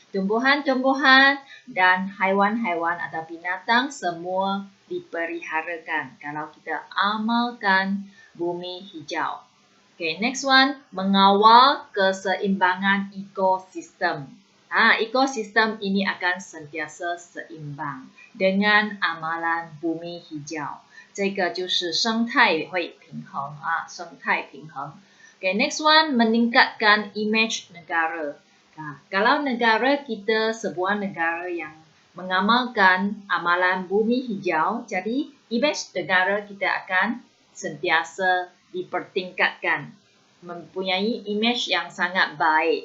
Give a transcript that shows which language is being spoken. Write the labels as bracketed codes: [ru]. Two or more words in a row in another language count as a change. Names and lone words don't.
[ms] Tumbuhan-tumbuhan dan haiwan-haiwan atau binatang semua diperiharakan kalau kita amalkan bumi hijau. Okay, [en] next one, [ms] mengawal keseimbangan ekosistem. Ekosistem ini akan sentiasa seimbang dengan amalan bumi hijau. [zh] 这个就是生态会平衡生态平衡。Okay, [en] next one, [ms] meningkatkan image negara. Kalau negara kita sebuah negara yang mengamalkan amalan bumi hijau, jadi image negara kita akan sentiasa dipertingkatkan, mempunyai image yang sangat baik.